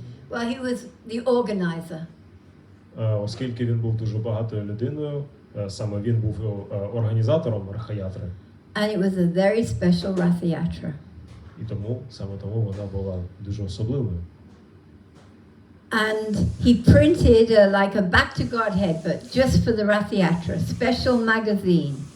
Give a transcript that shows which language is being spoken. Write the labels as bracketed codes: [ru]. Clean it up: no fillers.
[en] Well, he was the organizer. [uk] Оскільки він був дуже багатою людиною, саме він був організатором Рахаятри. [en] And it was a very special Rath Yatra. [uk] І саме тому вона була дуже особливою. [en] And he printed like a Back to Godhead, but just for the Rath Yatra, special magazine.